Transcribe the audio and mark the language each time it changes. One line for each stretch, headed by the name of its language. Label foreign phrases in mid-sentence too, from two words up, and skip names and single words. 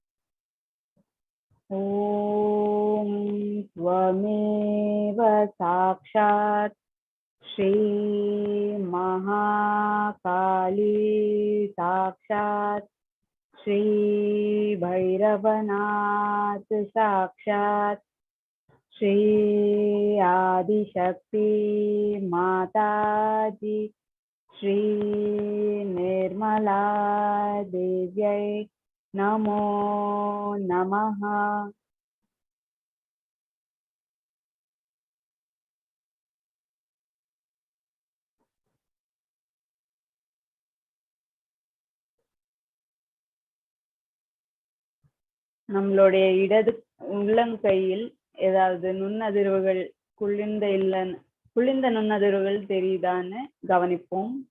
Sanskrit: ஓம் त्वमेव साक्षात् श्री महाकाली साक्षात् श्री भैरवनाथ साक्षात् श्री आदिशक्ति माताजी श्री निर्मला देव्यै नमो नमः.
Tamil: நம்மளுடைய இடது உள்ளங்கையில் ஏதாவது நுண்ணதிர்வுகள் குளிர்ந்த நுண்ணதிர்வுகள் தெரியுதான்னு கவனிப்போம்.